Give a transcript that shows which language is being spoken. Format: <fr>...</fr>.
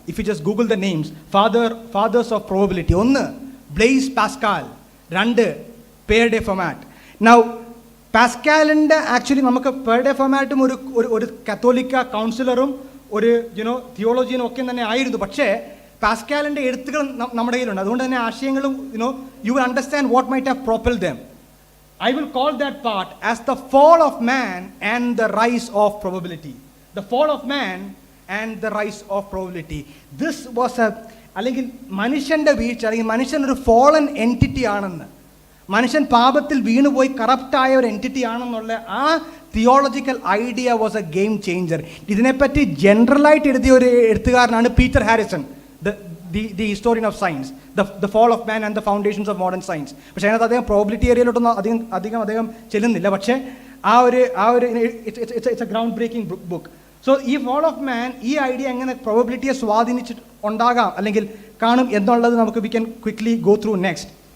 <en>If you just google the names, fathers of probability. ഒന്ന് Blaise Pascal, രണ്ട് പേർ de Fermat.</en> <ml>Now പാസ്കാലിൻ്റെ actually നമുക്ക് പേർ ഡെ ഫെർമാറ്റും ഒരു കത്തോലിക്ക കൗൺസിലറും ഒരു തിയോളജിയനും ഒക്കെ തന്നെ ആയിരുന്നു. പക്ഷേ പാസ്കാലിൻ്റെ എഴുത്തുകൾ നമ്മുടെ കയ്യിലുണ്ട്. അതുകൊണ്ട് തന്നെ ആശയങ്ങളും</ml> <en>You will understand what might have propelled them. I will call that part as the fall of man and the rise of probability. The fall of man and the rise of probability. This was</en> <ml>അല്ലെങ്കിൽ മനുഷ്യൻ്റെ വീഴ്ച, അല്ലെങ്കിൽ മനുഷ്യൻ ഒരു fallen entity ആണെന്ന്, മനുഷ്യൻ പാപത്തിൽ വീണുപോയി കറപ്റ്റായ ഒരു എൻറ്റിറ്റി ആണെന്നുള്ള ആ theological idea</ml> <en>Was a game changer.</en> <ml>ഇതിനെപ്പറ്റി ജനറലായിട്ട് എഴുതിയ ഒരു എഴുത്തുകാരനാണ് Peter Harrison,</ml> <en>the historian of science, the fall of man and the foundations of modern science.</en> <ml>പക്ഷേ അതിനകത്ത് അദ്ദേഹം പ്രോബിലിറ്റി ഏരിയയിലോട്ടൊന്നും അധികം അദ്ദേഹം ചെല്ലുന്നില്ല. പക്ഷേ ആ ഒരു</ml> <en>It's a ground breaking book.</en> <ml>So ഈ fall of man, ഈ ഐഡിയ എങ്ങനെ പ്രോബിലിറ്റിയെ സ്വാധീനിച്ചിട്ട് ഉണ്ടാകാം അല്ലെങ്കിൽ കാണും എന്നുള്ളത് നമുക്ക്</ml> <en>We can quickly go through next.</en>